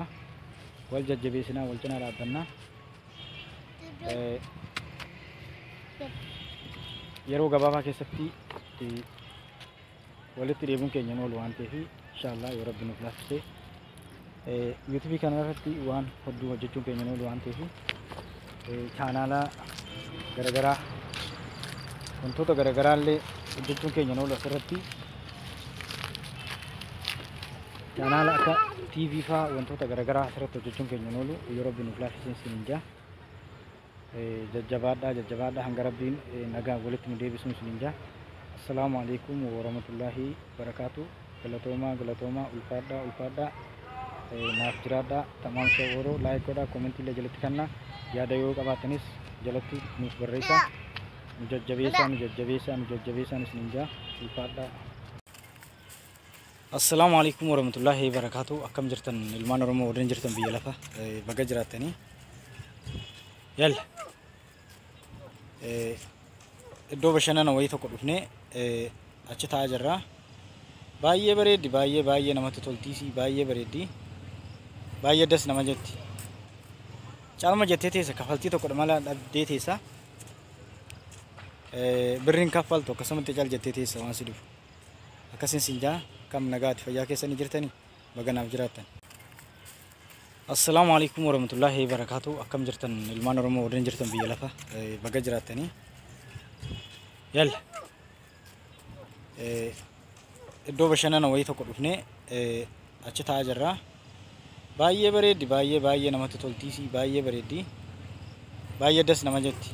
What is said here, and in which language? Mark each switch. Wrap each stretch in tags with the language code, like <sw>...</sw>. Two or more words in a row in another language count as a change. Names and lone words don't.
<om>Wal jajjabeessinaa, wal cinaa dhaabbannaa. Yeroo gabaabaa keessatti walitti deebiin keenya oolu waan ta'eef inshallah yoo Rabbi nuuf laafise YouTube kana irratti waan hedduu hojjechuun keenya oolu waan ta'eef chaanaala garagaraa wantoota garagaraa illee hojjechuun keenya oolu asirratti chaanaala akka TV faa wantoota garagaraa asirratti hojjechuun keenya oolu yoo Rabbi nuuf laafise isiniin jaa. Jajjabaadhaa hanga Rabbiin nagaa walitti nu deebisuun isiniin jaa.</om> <ar>السلام عليكم ورحمة الله وبركاته.</ar> <om>Galatoomaa ulfaadhaa naaf jiraadhaa. Tamaam shaworo like godhaa, comment illee jalatti kannaa yaada yoo qabaatanis jalatti nuuf barreessaa. Nu jajjabeessaa isiniin jaa ulfaadhaa.</om> <ar>السلام عليكم ورحمة الله وبركاته.</ar> <om>Akkam jirtan ilmaan Oromoo warreen jirtan biyya lafa baga jiraattanii. Yalla iddoo bashannanaa wayii tokko dhufnee achi taa'aa jirra. Baay'ee bareeddi, baay'ee namatti toltiisi, baay'ee bareeddi, baay'ee das nama jetti. Caalma jettee teessa kaffaltii tokkodha mala dhabdee teessa. Birriin kaffaltu akkasumatti caal jettee teessa waan si dhufu. Akkasiin siin jaa kam nagaatti fayyaa keessanii jirtanii baganaaf jiraattan.</om> <ar>السلام عليكم ورحمة الله وبركاته.</ar> <om>Akkam jirtan ilmaan Oromoo warreen jirtan biyya lafa baga jiraattanii. Yalla iddoo bashannanaa wayii tokko dhufnee achi taa'aa jirra. Baay'ee bareeddi, baay'ee namatti toltiisi, baay'ee bareeddi, baay'ee das nama jetti.</om>